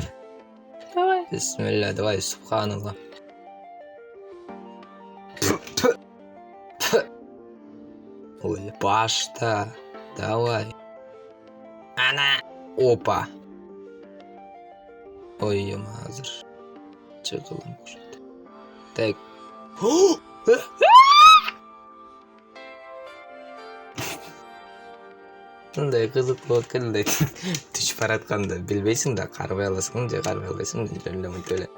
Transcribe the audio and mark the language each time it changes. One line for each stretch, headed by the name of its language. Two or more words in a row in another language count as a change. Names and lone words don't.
Kyrgyz: Давай. Бисмилля, давай, субханаллах. Ой, пашта. Давай. Ана. Опа. Ой, ёма, азыр. Чыгылым окшойт. Так. Мындай кызык болот экен дейт. Түшүп баратканда билбейсиң да, карабай аласың же карабай албайсың, жөн эле мынтип эле.